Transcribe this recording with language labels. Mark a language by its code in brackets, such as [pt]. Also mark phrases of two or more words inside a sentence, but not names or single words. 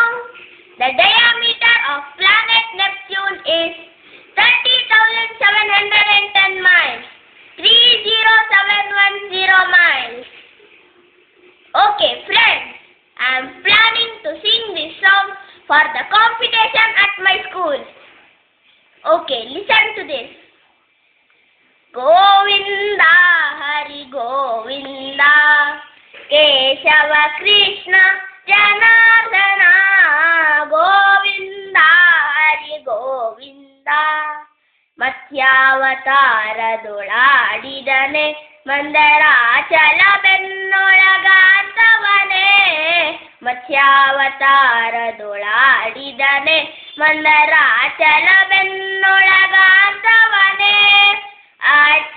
[en] The diameter of planet Neptune is 30,710 miles. 30710 miles. Okay, friends. I am planning to sing this song for the competition at my school. Okay, listen to this. [sa] Govinda Hari Govinda Keshava Krishna Janardana Govinda Hari Govinda [kn] ಮತ್ಸ್ಯಾವತಾರದೊಳಾಡಿದನೆ ಮಂದರಾಚಲ ಬೆನ್ನೊಳಗಾಂತವನೇ ಮತ್ಸ್ಯಾವತಾರದೊಳಾಡಿದನೆ ಮಂದರಾಚಲ ಬೆನ್ನೊಳಗಾಂತವನೇ ಅಚ್ಚ